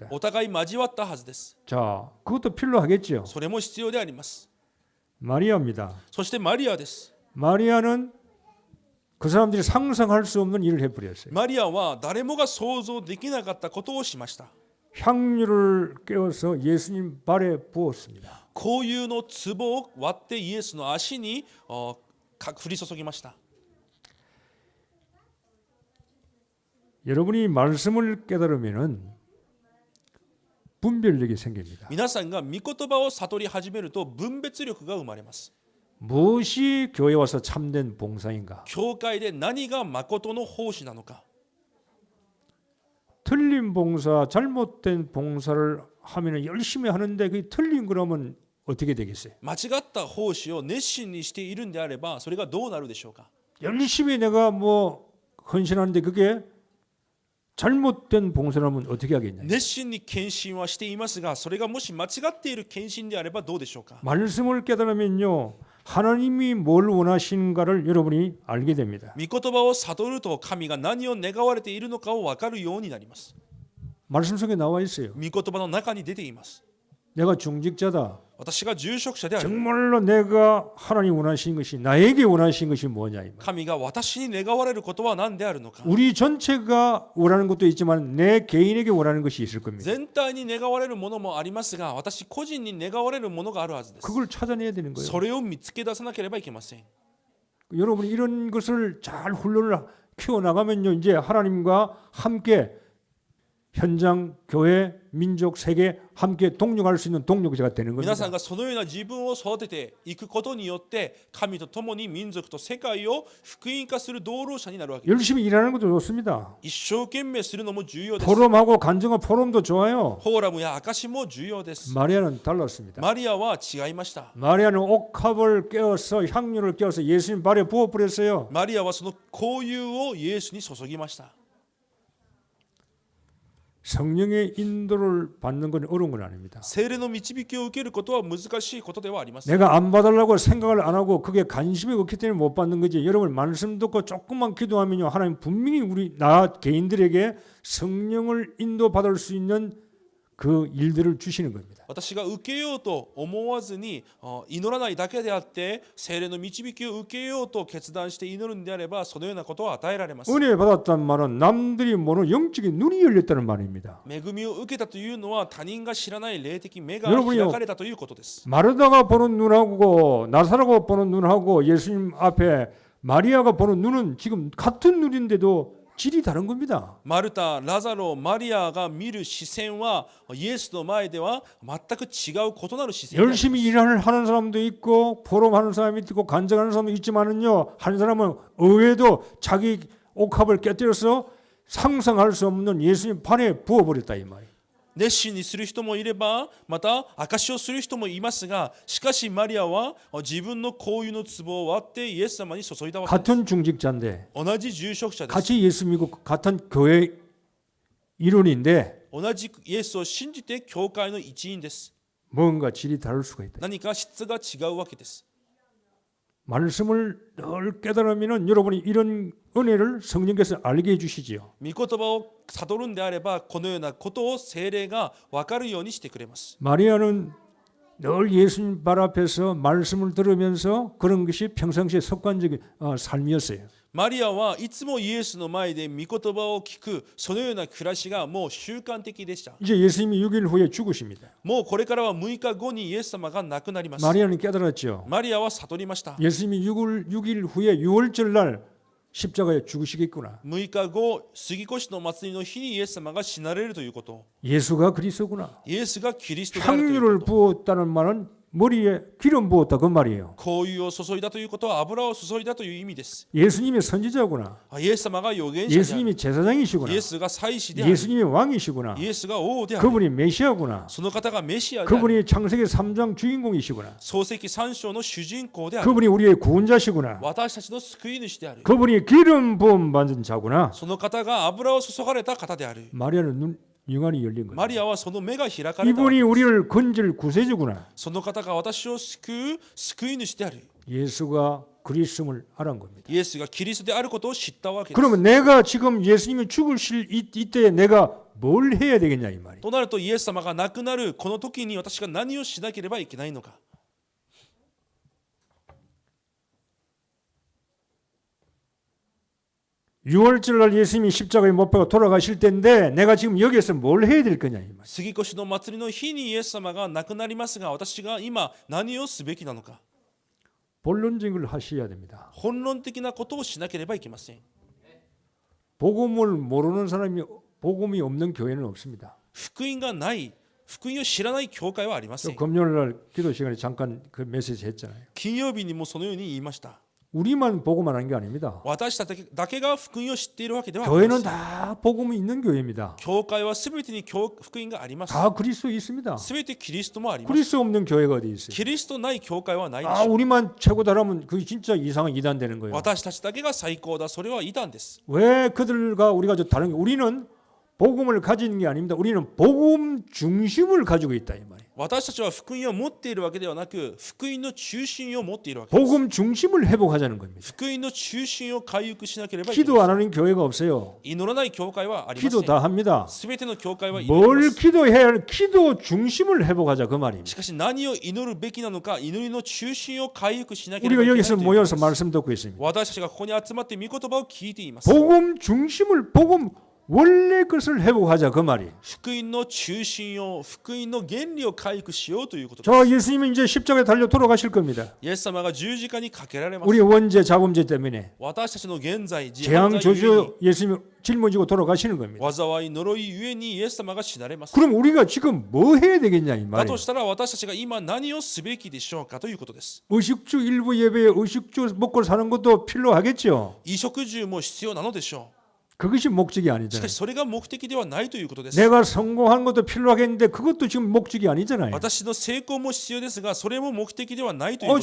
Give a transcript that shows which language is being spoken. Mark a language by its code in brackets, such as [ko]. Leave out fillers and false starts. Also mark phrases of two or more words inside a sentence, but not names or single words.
[ja] お互い交わったはずです。 [ko] 자, 그것도 필요하겠지요. [ja] それも必要であります。 [ko] 마리아입니다. [ja] そしてマリアです。 [ko] 마리아는 그 사람들이 상상할 수 없는 일을 해버렸어요. [ja] マリアは誰もが想像できなかったことをしました。 [ko] 향유를 깨워서 예수님 발에 부었습니다. [ja] 香油の壺を割ってイエスの足に降り注ぎました。 [ko] 여러분이 말씀을 깨달으면은 분별력이 생깁니다. [ja] 皆さんが御言葉を悟り始めると分別力が生まれます。 [ko] 무엇이 교회 와서 참된 봉사인가? [ja] 教会で何が誠の奉仕なのか。 [ko] 틀린 봉사, 잘못된 봉사를 하면 열심히 하는데 그게 틀린 거라면 어떻게 되겠어요? [ja] 間違った奉仕を熱心にしているんであればそれがどうなるでしょうか。 [ko] 열심히 내가 뭐 헌신하는데 그게 잘못된 봉사라면 어떻게 하겠냐? [ja] 熱心に献身はしていますがそれがもし間違っている献身であればどうでしょうか。 [ko] 말씀을 깨달으면요, 하나님이 뭘 원하시는가를 여러분이 알게 됩니다. [ja] 御言葉を悟ると神が何を願われているのかを分かるようになります。 [ko] 말씀 속에 나와 있어요. [ja] 御言葉の中に出ています。 [ko] 내가 중직자다. [ja] 私が住職者である。 [ko] 정말로 내가 하나님 원하시는 것이 나에게 원하시는 것이 뭐냐 이 말. [ja] 神が私に願われることは何であるのか。 [ko] 우리 전체가 원하는 것도 있지만 내 개인에게 원하는 것이 있을 겁니다. [ja] 全体に願われるものもありますが私個人に願われるものがあるはずです。 [ko] 그걸 찾아내야 되는 거예요. [ja] それを見つけ出さなければいけません。 [ko] 여러분이 이런 것을 잘 훈련을 키워 나가면요, 이제 하나님과 함께 현장, 교회, 민족, 세계 함께 동력할 수 있는 동력자가 되는 [ja] 皆さ [ko] 겁니다. [ja] んがそのような自分を育てていくことによって神と共に民族と世界を福音化する道路者になるわけです。 [ko] 열심히 일하는 것도 좋습니다. [ja] 一生懸命するのも重要です。 [ko] 포럼하고 간증과 포럼도 좋아요. [ja] フォーラムや証も重要です。 [ko] 마리아는 달랐습니다. [ja] マリアは違いました。 [ko] 마리아는 옥합을 깨어서 향유를 깨어서 예수님 발에 부어버렸어요. [ja] マリアはその香油をイエスに注ぎました。 [ko] 성령의 인도를 받는 건 어려운 건 아닙니다. [ja] 聖霊の導きを受けることは難しいことではありません。 [ko] 내가 안 받으려고 생각을 안 하고 그게 관심이 없기 때문에 못 받는 거지. 여러분 말씀 듣고 조금만 기도하면요, 하나님 분명히 나 개인들에게 성령을 인도받을 수 있는 그 일들을 주시는 겁니다. [ja] 私が受けようと思わずに祈らないだけであって聖霊の導きを受けようと決断して祈るんであればそのようなことを与えられます。 [ko] 은혜 받았다는 말은 남들이 모르는 영적인 눈이 열렸다는 말입니다. [ja] 恵みを受けたというのは他人が知らない霊的目が [ko] 여러분이요 [ja] 開かれたということです。 [ko] 마르다가 보는 눈하고 나사로가 보는 눈하고 예수님 앞에 마리아가 보는 눈은 지금 같은 눈인데도 질이 다른 겁니다. [ja] マルタ、ラザロ、マリアが見る視線はイエスの前では全く違う異なる視線であります。 [ko] 열심히 일을 하는 사람도 있고 포럼하는 사람이 있고 간증하는 사람도 있지만은요, 한 사람은 의외도 자기 옥합을 깨뜨려서 상상할 수 없는 예수님 판에 부어버렸다 이 말이에요. [ja] 熱心にする人もいればまた証しをする人もいますがしかしマリアは自分の香油の壺を割ってイエス様に注いだわけです。 [ko] 같은 중직자인데 [ja] 同じ住職者です。 [ko] 같이 예수 믿고 같은 교회 일원인데 [ja] 同じイエスを信じて教会の一員です。 [ko] 뭔가 질이 다를 수가 있다. [ja] 何か質が違うわけです。 [ko] 말씀을 늘 깨달으면은 여러분이 이런 은혜를 성령께서 알게 해주시지요. [ja] 御言葉を悟るんであればこのようなことを聖霊が分かるようにしてくれます。 [ko] 마리아는 늘 예수님 발 앞에서 말씀을 들으면서 그런 것이 평상시에 습관적인 삶이었어요. [ja] マリアはいつもイエスの前で御言葉を聞くそのような暮らしがもう習慣的でした。 [ko] 이제 예수님이 6일 후에 죽으십니다. [ja] もうこれからは6日後にイエス様が亡くなります。 [ko] 마리아는 깨달았죠. [ja] マリアは悟りました。 [ko] 예수님이 6일 후에 6월절 날 십자가에 죽으시겠구나. [ja] 6 日後杉越の祭りの日にイエス様が死なれるということ。 [ko] 예수가 그리스도구나. [ja] イエスがキリストであるという [ko] 향유를 [ja] こと。 [ko] 부었다는 말은 머리에 기름 부었다 그 말이에요. [ja] 香油を注いだということは油を注いだという意味です。 [ko] 예수님이 선지자구나. [ja] イエス様が預言者である。 [ko] 예수님이 제사장이시구나. [ja] イエスが祭司である。 [ko] 예수님이 왕이시구나. [ja] イエスが王である。 [ko] 그분이 메시아구나. [ja] その方がメシアである。 [ko] 그분이 창세기 3장 주인공이시구나. [ja] 創世記3章の主人公である。 [ko] 그분이 우리의 구원자시구나. [ja] 私たちの救い主である。 [ko] 그분이 기름 부음 받은 자구나. [ja] その方が油を注がれた方である。 [ko] 마리아는 영안이 열린 거예요. [ja] マリアはその目が開かれた。 [ko] 이분이 우리를 건질 구세주구나. [ja] その方が私を救う救い主である。 [ko] 예수가 그리스도를 알은 겁니다. [ja] イエスがキリストであることを知ったわけです。 [ko] 그러면 내가 지금 예수님이 죽으실 이때에 내가 뭘 해야 되겠냐 이 말이에요. [ja] となるとイエス様が亡くなるこの時に私が何をしなければいけないのか。 [ko] 6월절 날 예수님이 십자가에 못 박아 돌아가실 때인데 내가 지금 여기에서 뭘 해야 될 거냐 이 말이에요. [ja] 杉越の祭りの日にイエス様が亡くなりますが私が今何をすべきなのか。 [ko] 본론적인 걸 하셔야 됩니다. [ja] 本論的なことをしなければいけません。 [ko] 복음을 모르는 사람이 복음이 없는 교회는 없습니다. [ja] 福音がない福音を知らない教会はありません。 [ko] 금요일 날 기도 시간에 잠깐 그 메시지 했잖아요. [ja] 金曜日にもそのように言いました。 [ko] 우리만 복음만 하는 게 아닙니다. [ja] 私たちだけが福音を知っているわけではありま [ko] 교회는 [ja] せん。 [ko] 다 복음이 있는 교회입니다. [ja] 教会はすべてに福音があります。 [ko] 다 그리스도 있습니다. [ja] すべてキリストもあります。 [ko] 그리스도 없는 교회가 어디 있어요? [ja] キリストない教会はないでし 아 ょう。 [ko] 우리만 최고다라면 그게 진짜 이상한 이단 되는 거예요. [ja] 私たちだけが最高だ。それは異端です。 [ko] 왜 그들과 우리가 저 다른 게 우리는 복음을 가지는 게 아닙니다. 우리는 복음 중심을 가지고 있다 이 말이에요. [ja] 私たちは福音を持っているわけではなく、福音の中心を持っているわけです。 [ko] 복음 중심을 회복하자는 겁니다. [ja] 福音の中心を回復しなければいけ [ko] 기도 [ja] ま [ko] 안 [ja] せん。 [ko] 하는 교회가 없어요. [ja] 祈らない教会はありませ [ko] 기도 [ja] ん。 [ko] 다 합니다. [ja] すべての教会は祈りま [ko] 뭘 [ja] す。 [ko] 기도해야 하는 기도 중심을 회복하자 그 말입니다. [ja] しかし何を祈るべきなのか、祈りの中心を回復しなければ [ko] 우리가 [ja] いけない [ko] 여기서 [ja] ということ [ko] 모여서 [ja] です。 [ko] 말씀 듣고 있습니다. [ja] 私たちがここに集まって御言葉を聞いています。 [ko] 복음 중심을 복음 원래 것을 회복하자 그 말이. [ja] 福音の中心を、福音の原理を回復しようということです。 [ko] 저 예수님은 이제 십자가에 달려 돌아가실 겁니다. [ja] イエス様が十字架にかけられます。 [ko] 우리 원죄 자범죄 때문에 [ja] 私たちの現在、自 [ko] 재앙 [ja] 犯罪ゆえに [ko] 저주 예수님이 짊어지고 돌아가시는 겁니다. [ja] 災い呪いゆえにイエス様が死なれます。 [ko] 그럼 우리가 지금 뭐 해야 되겠냐 이 [ja] だ [ko] 말이에요. [ja] としたら私たちが今何をすべきでしょうかということです。 [ko] 의식주 일부 예배에 의식주 먹고 사는 것도 필요하겠죠. [ja] 衣食住も必要なのでしょ [ko] 그것이 목적이 [ja] う。し [ko] 아니잖아요. [ja] かしそれが目的ではないということです。 [ko] 내가 성공한 것도 필요하겠는데 그것도 지금 목적이 아니잖아요. [ja] 私の成功も必要ですが、それも目的ではないということ